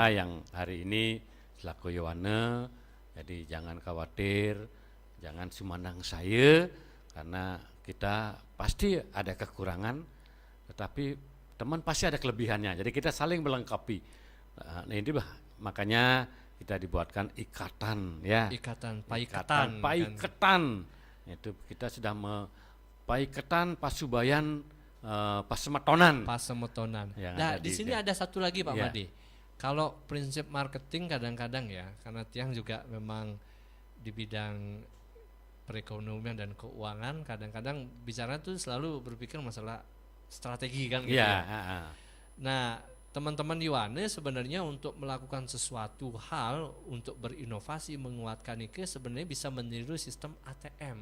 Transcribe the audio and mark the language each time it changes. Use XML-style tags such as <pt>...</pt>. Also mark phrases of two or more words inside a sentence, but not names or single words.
<id>kita yang hari ini selaku Yohane, jadi jangan khawatir, jangan semandang saya, karena kita pasti ada kekurangan, tetapi teman pasti ada kelebihannya. Jadi kita saling melengkapi. Nah, ini makanya kita dibuatkan ikatan ya. Ikatan, paiketan. Paiketan. Itu kita sudah</id> <ban>paiketan pasubayan pasemetonan.</ban> <id>Pasemetonan. Yang Nah, ada di sini di- ada satu lagi Pak Iya. Made. Kalau prinsip marketing kadang-kadang ya, karena tiang juga memang di bidang perekonomian dan keuangan, kadang-kadang bicara tuh selalu berpikir masalah strategi kan gitu Iya, ya. Nah, teman-teman Yohane sebenarnya untuk melakukan sesuatu hal untuk berinovasi menguatkan itu sebenarnya bisa meniru sistem ATM.</id>